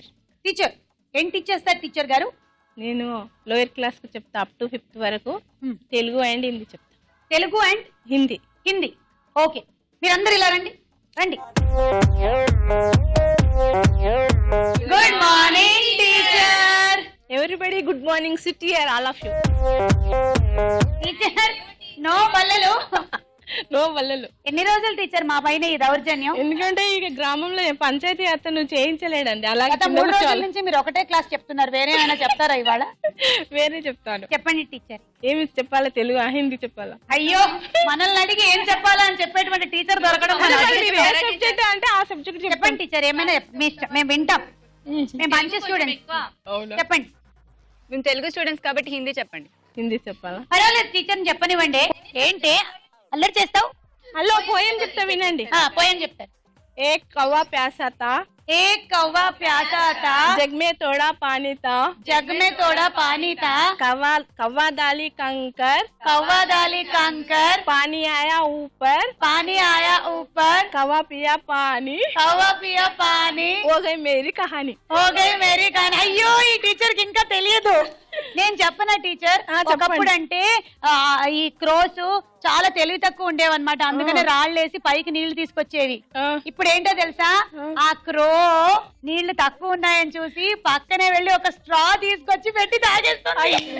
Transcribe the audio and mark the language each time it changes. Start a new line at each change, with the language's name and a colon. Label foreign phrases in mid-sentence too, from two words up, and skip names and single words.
Telugu: టీచర్ ఏం టీచ్ చేస్తారు టీచర్ గారు? నేను లోయర్ క్లాస్ కు చెప్తా,
English: up to 5th
Telugu: వరకు. తెలుగు అండ్ హిందీ చెప్తా. తెలుగు అండ్ హిందీ. హిందీ. ఓకే, మీరందరూ ఇలా రండి రండి.
English: Good morning teacher. Everybody good morning. Sit here all of you.
Telugu: టీచర్ నో బల్లలు. నో వల్లలు. ఎన్ని రోజులు టీచర్ మా పైన ఈ దౌర్జన్యం? ఎందుకంటే ఇక గ్రామంలో పంచాయతీ అతను చేయించలేడండి. అలాగే 3 రోజుల నుంచి మీరు ఒకటే క్లాస్ చెప్తున్నారు. వేరే ఏమైనా చెప్తారా ఇవాళ? వేరే చెప్తాను. చెప్పండి టీచర్. ఏమి చెప్పాలా? తెలుగు హిందీ చెప్పాలా? అయ్యో, మనల్ని అడిగి ఏం చెప్పాలా అని చెప్పేటువంటి టీచర్ దొరకడం సబ్జెక్ట్ అంటే ఆ సబ్జెక్ట్ చెప్పండి టీచర్. ఏమైనా మేము వింటాం. మేము మంచి స్టూడెంట్స్. చెప్పండి. మేము తెలుగు స్టూడెంట్స్ కాబట్టి హిందీ చెప్పండి. హిందీ చెప్పాలా? పర్వాలేదు టీచర్ చెప్పనివ్వండి. ఏంటి అల్లరి చేస్తావు? హలో, పోయం చెప్తా వినండి. పోయం చెప్తారు.
Hindi: एक कौवा प्यासा था, एक कौवा प्यासा था, जग में थोड़ा पानी था, जग में थोड़ा पानी था, कौवा डाली कंकर, कौवा डाली कंकर, पानी आया ऊपर, पानी आया ऊपर, कौवा पिया पानी, कौवा पिया पानी, हो गई मेरी कहानी. हो गई मेरी कहानी.
Telugu: అయ్యో, ఈ టీచర్ కి ఇంకా తెలియదు. నేను చెప్పనా టీచర్? ఒకప్పుడు అంటే ఈ క్రోస్ చాలా తెలివి తక్కువ ఉండేవన్నమాట. అందుకనే రాళ్ళేసి పైకి నీళ్లు తీసుకొచ్చేవి. ఇప్పుడు ఏంటో తెలుసా? ఆ క్రో నీళ్లు తక్కువ ఉన్నాయని చూసి పక్కనే వెళ్ళి ఒక స్ట్రా తీసుకొచ్చి పెట్టి తాగేస్తుంది.